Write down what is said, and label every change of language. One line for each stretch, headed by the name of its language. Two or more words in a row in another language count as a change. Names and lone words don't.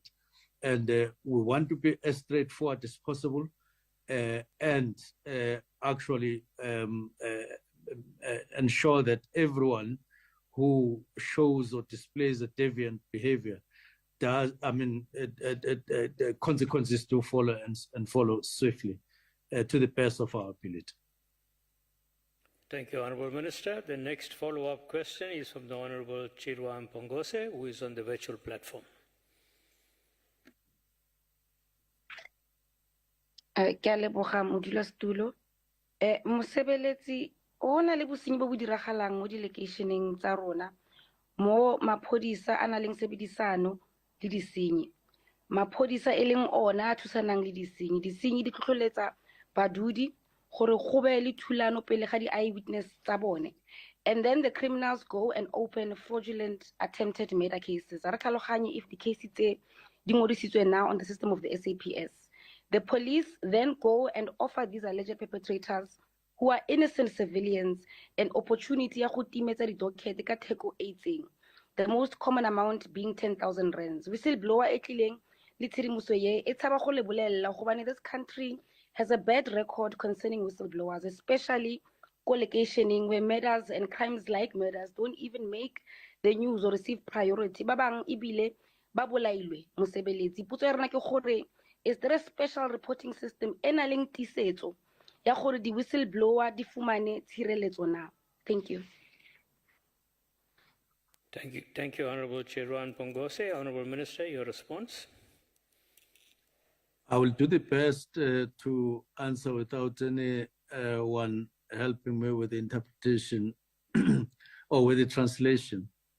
English: And we want to be as straightforward as possible and actually ensure that everyone who shows or displays a deviant behavior does, consequences do follow and follow swiftly to the best of our ability. Thank you, Honourable Minister. The next follow-up question is from the Honourable Chirwa Mpongose, who is on the virtual platform.
Tswana: Ke a leboga modulasetulo. Mosebeletsi o na le bosenyi bo bo diragalang mo di-locationeng tsa rona mo maphodisa a na leng sebedisano le disenyi. Maphodisa e leng ona a thusanang le disenyi. Disenyi di tlhotlheletsa badudi gore go be le thulano pele ga di-eyewitness tsa bone.
English: And then the criminals go and open fraudulent attempted murder cases.
Tswana: Re tlhaloganye
English: if the cases
Tswana: tse di ngodisitswe
English: now on the system of the SAPS. The police then go and offer these alleged perpetrators who are innocent civilians an opportunity
Tswana: ya go timetsa di-docket ka theko e itseng.
English: The most common amount being 10,000 rands. Whistleblower
Northern Sotho: e tlileng le tshedimoso ye e tshaba go le bolella gobane
English: this country has a bad record concerning whistleblowers, especially co-locationing where murders and crimes like murders don't even make the news or receive priority.
Tswana: Ba bang ebile ba bolailwe mosebeletsi. Potso ya rena ke gore,
English: is there a special reporting system
Tswana: e na leng tisetso ya gore di whistleblower di fumane tshireletso na?
English: Thank you. Thank you, Honourable Chirwa Mpongose. Honourable Minister, your response. I will do the best to answer without anyone helping me with the interpretation or with the translation.